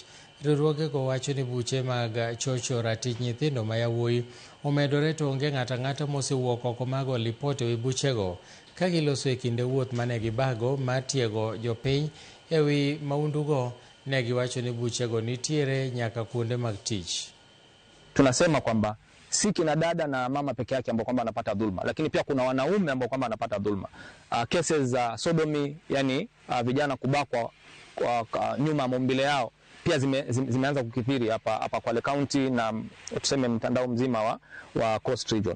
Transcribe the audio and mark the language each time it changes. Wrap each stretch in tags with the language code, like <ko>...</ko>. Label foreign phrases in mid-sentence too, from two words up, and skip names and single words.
<luo>Riwruogego wacho ni buche mag chocho ratich nyithindo ma yawuoyi omedore to onge ng'ato ang'ata mosewuok oko mago lipot ewi buchego, ka giloso e kinde wuoth mane gibago mar tiego jopiny ewi maundugo. Ne giwacho ni buchego nitiere nyaka kuonde mag tich.</luo> <sw>Tunasema kwamba si kina dada na mama peke yake ambao kwamba anapata dhulma, lakini pia kuna wanaume ambao kwamba anapata dhulma. Cases za sodomy, yani vijana kubakwa kwa nyuma ya maumbile yao, pia zimeanza kukithiri hapa Kwale County na tuseme mtandao mzima wa Coast Region.</sw>